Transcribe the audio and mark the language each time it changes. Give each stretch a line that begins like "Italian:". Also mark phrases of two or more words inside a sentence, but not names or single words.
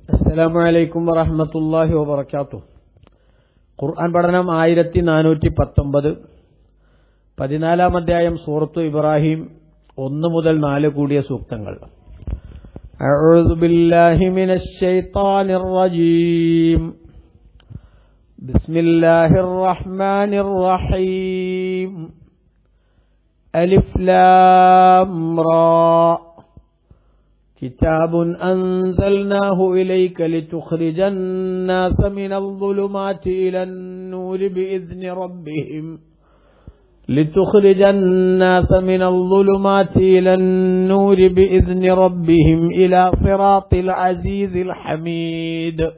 Arabic: السلام عليكم ورحمة الله وبركاته.
Malayalam: ഖുർആൻ പഠനം 1419, 14-ാം അധ്യായം സൂറത്തു ഇബ്രാഹിം 1 മുതൽ 4 കൂടിയ സൂക്തങ്ങൾ.
Arabic: أعوذ بالله من الشيطان الرجيم. بسم الله الرحمن الرحيم. ألف لام راء. كتاب أنزلناه إليك لتخرج الناس من الظلمات إلى النور بإذن ربهم إلى صراط العزيز الحميد.